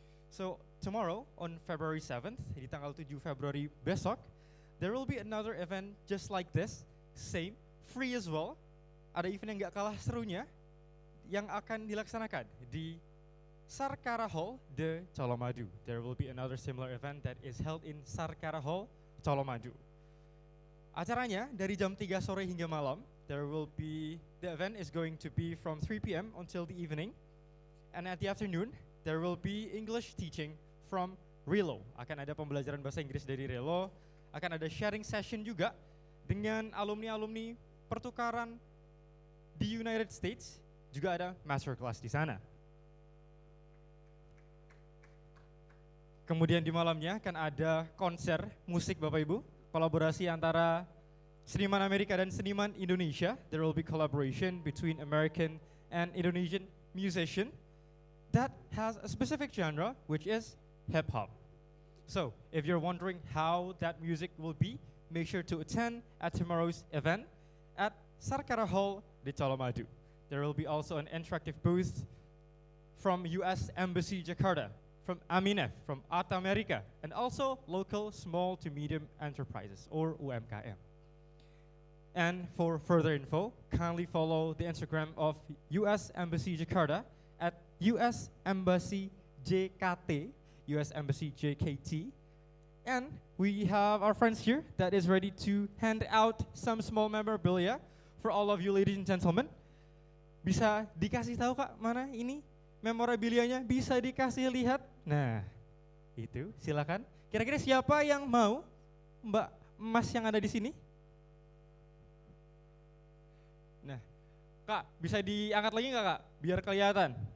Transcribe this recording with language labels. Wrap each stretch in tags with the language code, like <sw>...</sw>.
<en>So tomorrow on February 7th,</en> <id>di tanggal 7 Februari besok,</id> <en>there will be another event just like this, same, free as well.</en> <id>Ada event yang gak kalah serunya yang akan dilaksanakan di Sarkara Hall de Colomadu.</id> <en>There will be another similar event that is held in Sarkara Hall, Colomadu.</en> <id>Acaranya dari jam 3 sore hingga malam.</id> <en>The event is going to be from 3 p.m. until the evening. And at the afternoon, there will be English teaching from RELO.</en> <id>Akan ada pembelajaran bahasa Inggris dari RELO. Akan ada sharing session juga dengan alumni-alumni pertukaran di United States. Juga ada masterclass di sana. Kemudian di malamnya akan ada konser musik Bapak Ibu. Kolaborasi antara seniman Amerika dan seniman Indonesia.</id> <en>There will be collaboration between American and Indonesian musician that has a specific genre, which is hip hop. So, if you're wondering how that music will be, make sure to attend at tomorrow's event at Sarkara Hall di Colomadu. There will be also an interactive booth from US Embassy Jakarta, from Aminef, from Art America, and also local small to medium enterprises, or UMKM. And for further info, kindly follow the Instagram of US Embassy Jakarta at US Embassy JKT, US Embassy JKT. And we have our friends here that is ready to hand out some small memorabilia for all of you ladies and gentlemen.</en> <id>Bisa dikasih tahu Kak, mana ini memorabilianya? Bisa dikasih lihat? Nah, itu silakan. Kira-kira siapa yang mau? Mbak Mas yang ada di sini? Nah, Kak, bisa diangkat lagi nggak Kak? Biar kelihatan.</id>